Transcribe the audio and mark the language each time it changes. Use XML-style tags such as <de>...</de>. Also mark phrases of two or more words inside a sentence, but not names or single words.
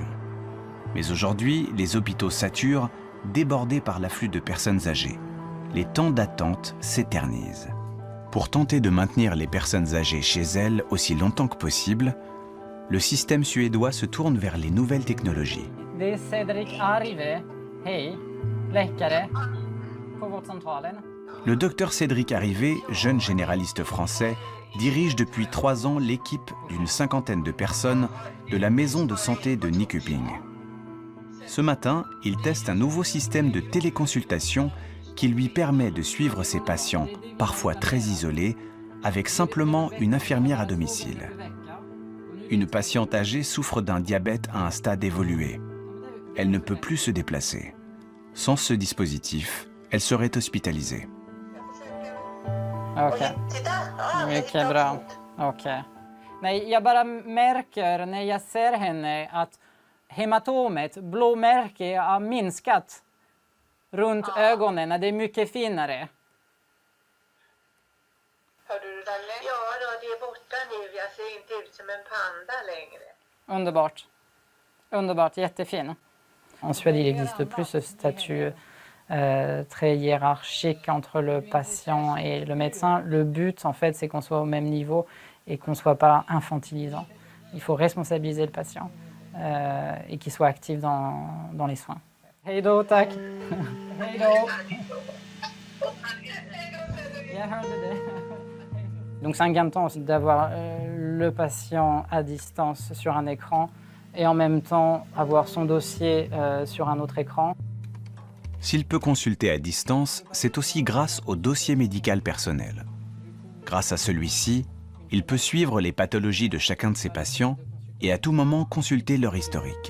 <fr>Mais aujourd'hui, les hôpitaux saturent, débordés par l'afflux de personnes âgées. Les temps d'attente s'éternisent. Pour tenter de maintenir les personnes âgées chez elles aussi longtemps que possible, le système suédois se tourne vers les nouvelles technologies.</fr> <sv>Det är Cedric Arrivé. Hej, läkare på vårdcentralen.</sv> <fr>Le docteur Cédric Arrivé, jeune généraliste français, dirige depuis 3 ans l'équipe d'une 50aine de personnes de la maison de santé de Nyköping. Ce matin, il teste un nouveau système de téléconsultation qui lui permet de suivre ses patients, parfois très isolés, avec simplement une infirmière à domicile. Une patiente âgée souffre d'un diabète à un stade évolué. Elle ne peut plus se déplacer. Sans ce dispositif, elle serait hospitalisée.</fr> <sv>Okej. Mycket bra. Okej. Nej, jag bara märker när jag ser henne att hematomet, blåmärke, har minskat runt ögonen. Det är mycket finare. Hör du det där? Ja, då, det är borta nu. Jag ser inte ut som en panda längre. Underbart. Underbart, jättefin.</sv> <fr>En Suède, il n'existe plus ce statut très hiérarchique entre le patient et le médecin. Le but, en fait, c'est qu'on soit au même niveau et qu'on ne soit pas infantilisant. Il faut responsabiliser le patient et qu'il soit actif dans les soins.</fr> <sv>Hej då, tack. Hej då. Jag hörde det.</sv> <fr>Donc c'est un gain de temps aussi d'avoir le patient à distance sur un écran et en même temps avoir son dossier sur un autre écran. S'il peut consulter à distance, c'est aussi grâce au dossier médical personnel. Grâce à celui-ci, il peut suivre les pathologies de chacun de ses patients et à tout moment consulter leur historique.</fr>